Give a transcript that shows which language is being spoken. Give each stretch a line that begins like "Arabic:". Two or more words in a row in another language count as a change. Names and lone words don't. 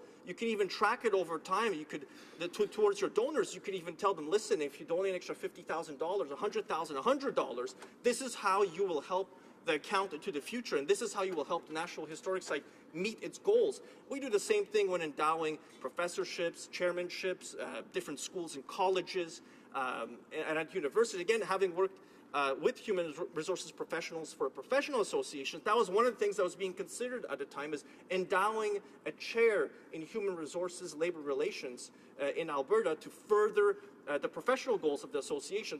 English: You can even track it over time. You could, towards your donors, you could even tell them, listen, if you donate an extra $50,000, $100,000, $100, this is how you will help the account into the future, and this is how you will help the National Historic Site meet its goals. We do the same thing when endowing professorships, chairmanships, different schools and colleges, and at university. Again, having worked with human resources professionals for a professional association, that was one of the things that was being considered at the time, is endowing a chair in human resources labor relations in Alberta to further the professional goals of the association.